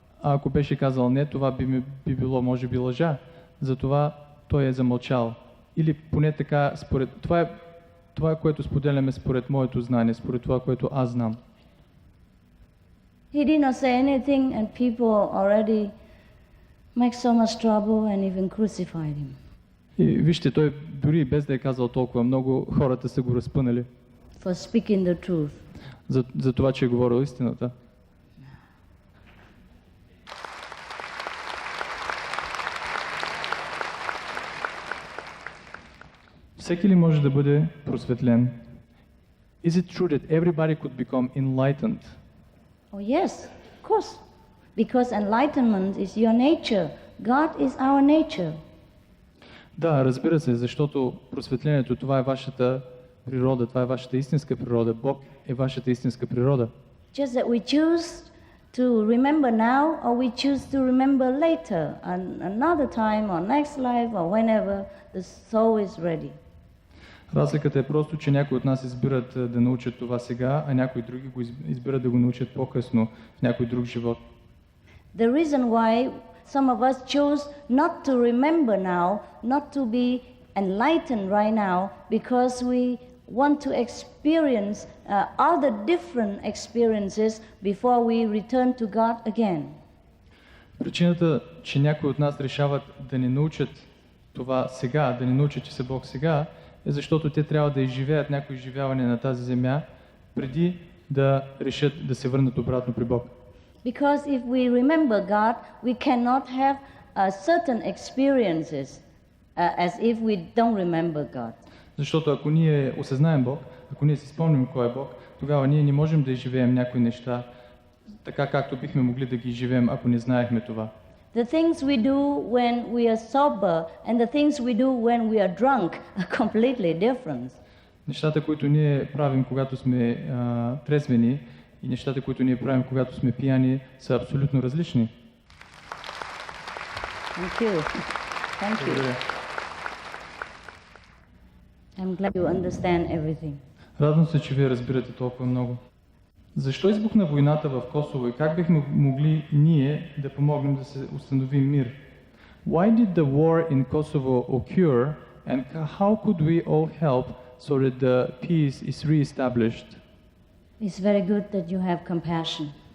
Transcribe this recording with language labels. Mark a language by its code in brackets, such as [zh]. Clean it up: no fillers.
[bg] Ако беше казал не, това би било може би лъжа. Затова той е замълчал. Или поне така, това е което споделяме според моето знание, според това, което аз знам. [en] He did not say anything and people already make so much trouble and even crucified him. [bg] И вижте, той дори без да е казал толкова много, хората са го разпънали. [en] For speaking the truth. [bg] За това, че е говорил истината. Всеки ли може да бъде просветлен? [en] Is it true that everybody could become enlightened? Oh yes, of course. Because enlightenment is your nature. God is our nature. [bg] Да, разбира се, защото просветлението, това е вашата природа, това е вашата истинска природа. Бог е вашата истинска природа. [en] Just that we choose to remember now or we choose to remember later, another time or next life or whenever the soul is ready. [bg] Разликата е просто, че някои от нас избират да научат това сега, а някои други го избират да го научат по-късно в някой друг живот. [en] The reason why some of us choose not to remember now, not to be enlightened right now, because we want to experience other different experiences before we return to God again. [bg] Причината, че някои от нас решават да не научат това сега, да не научат, че са Бог сега, е защото те трябва да изживеят някои изживявания на тази земя, преди да решат да се върнат обратно при Бог. [en] Because if we remember God, we cannot have certain experiences as if we don't remember God. [bg] Защото ако ние осъзнаем Бог, ако ние си спомним кой е Бог, тогава ние не можем да изживеем някои неща така, както бихме могли да ги изживеем, ако не знаехме това. [en] The things we do when we are sober and the things we do when we are drunk are completely different. [bg] Нещата, които ние правим, когато сме трезвени, и нещата, които ние правим, когато сме пияни, са абсолютно различни. [en] Thank you. Thank you. I'm glad you understand everything. [bg] Радвам се, че вие разбирате толкова много. Защо избухна войната в Косово и как бихме могли ние да помогнем да се установи мир? [en] Why did the war in Kosovo occur and how could we all help so that the peace is re-established? It's very good that you have compassion.